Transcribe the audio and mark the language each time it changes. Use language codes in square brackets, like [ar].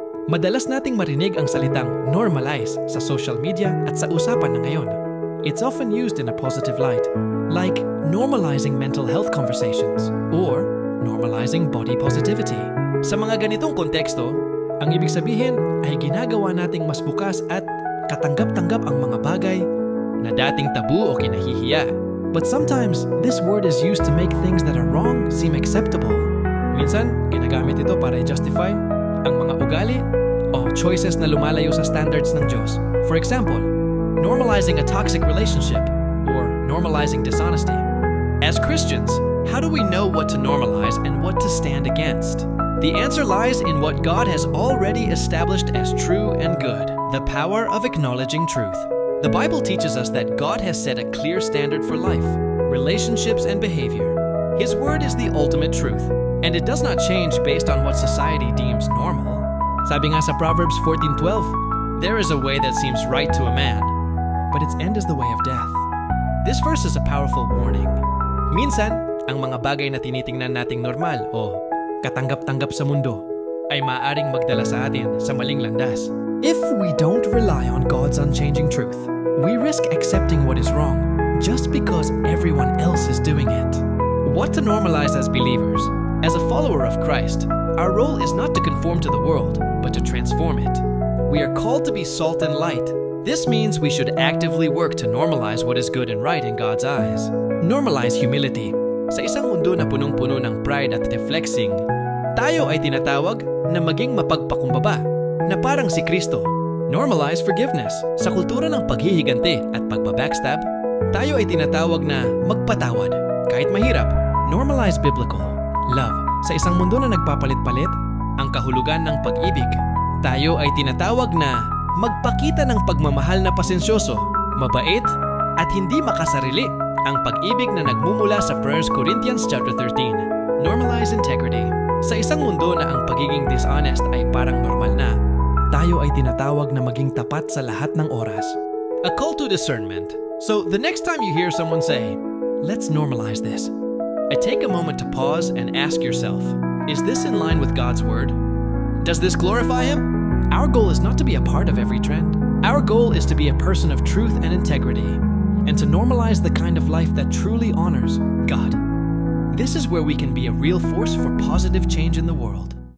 [tl] Madalas nating marinig ang salitang normalize sa social media at sa usapan na ngayon. [en] It's often used in a positive light, like normalizing mental health conversations or normalizing body positivity. [tl] Sa mga ganitong konteksto, ang ibig sabihin ay ginagawa nating mas bukas at katanggap-tanggap ang mga bagay na dating tabu o kinahihiya. [en] But sometimes, this word is used to make things that are wrong seem acceptable. [tl] Minsan, ginagamit ito para i-justify ang mga ugali o choices na lumalayo sa standards ng Diyos. [en] For example, normalizing a toxic relationship or normalizing dishonesty. As Christians, how do we know what to normalize and what to stand against? The answer lies in what God has already established as true and good, the power of acknowledging truth. The Bible teaches us that God has set a clear standard for life, relationships, and behavior. His word is the ultimate truth, and it does not change based on what society deems normal. [tl] Sabi nga sa [en] Proverbs 14:12, there is a way that seems right to a man, but its end is the way of death. This verse is a powerful warning. [tl] Minsan, ang mga bagay na tinitingnan nating normal o katanggap-tanggap sa mundo ay maaaring magdala sa atin sa maling landas. [en] If we don't rely on God's unchanging truth, we risk accepting what is wrong just because everyone else is doing it. What to normalize as believers? As a follower of Christ, our role is not to conform to the world, but to transform it. We are called to be salt and light. This means we should actively work to normalize what is good and right in God's eyes. Normalize humility. [tl] Sa isang mundo na punong-puno ng pride at deflexing, tayo ay tinatawag na maging mapagpakumbaba, na parang si Kristo. [en] Normalize forgiveness. [tl] Sa kultura ng paghihiganti at pagbabackstab, tayo ay tinatawag na magpatawad. Kahit mahirap, [en] normalize biblical love. [tl] Sa isang mundo na nagpapalit-palit, ang kahulugan ng pag-ibig, tayo ay tinatawag na magpakita ng pagmamahal na pasensyoso, mabait, at hindi makasarili. Ang pag-ibig na nagmumula sa 1 Corinthians chapter 13. [en] Normalize integrity. [tl] Sa isang mundo na ang pagiging dishonest ay parang normal na, tayo ay tinatawag na maging tapat sa lahat ng oras. [en] A call to discernment. So the next time you hear someone say, let's normalize this, I take a moment to pause and ask yourself, is this in line with God's word? Does this glorify Him? Our goal is not to be a part of every trend. Our goal is to be a person of truth and integrity, and to normalize the kind of life that truly honors God. This is where we can be a real force for positive change in the world.